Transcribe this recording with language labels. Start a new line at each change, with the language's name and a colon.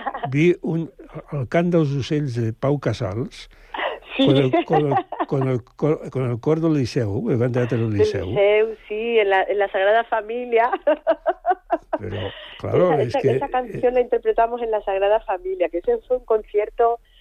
Catalan: Vi un Cant dels ocells de Pau Casals, sí.
Spanish: con el cor del Liceu, el Gran Teatre del Liceu. Del Liceu, sí, en la Sagrada Família.
Catalan: Però, claro,
Spanish: esa canción la interpretamos en la Sagrada Família, que ese fue un concierto...